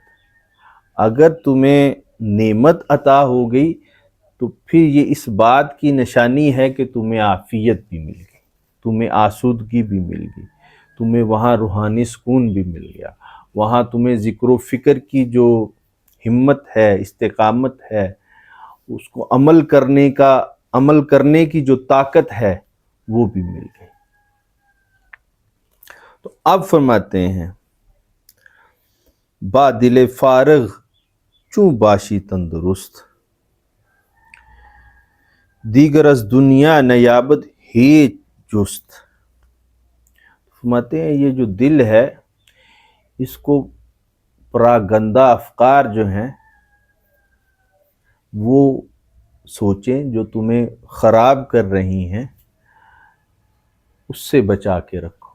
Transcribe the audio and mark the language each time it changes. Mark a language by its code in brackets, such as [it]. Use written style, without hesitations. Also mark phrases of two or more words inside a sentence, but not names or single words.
[ur] اگر تمہیں نعمت عطا ہو گئی تو پھر یہ اس بات کی نشانی ہے کہ تمہیں عافیت بھی مل گئی، تمہیں آسودگی بھی مل گئی، تمہیں وہاں روحانی سکون بھی مل گیا، وہاں تمہیں ذکر و فکر کی جو ہمت ہے، استقامت ہے، اس کو عمل کرنے کی جو طاقت ہے وہ بھی مل گئی۔ تو اب فرماتے ہیں [fa] با دل فارغ چوں باشی تندرست، دیگر از دنیا نیابت ہیچ جست۔ [ur] فرماتے ہیں یہ جو دل ہے اس کو پراگندہ افکار جو ہیں وہ سوچیں جو تمہیں خراب کر رہی ہیں اس سے بچا کے رکھو۔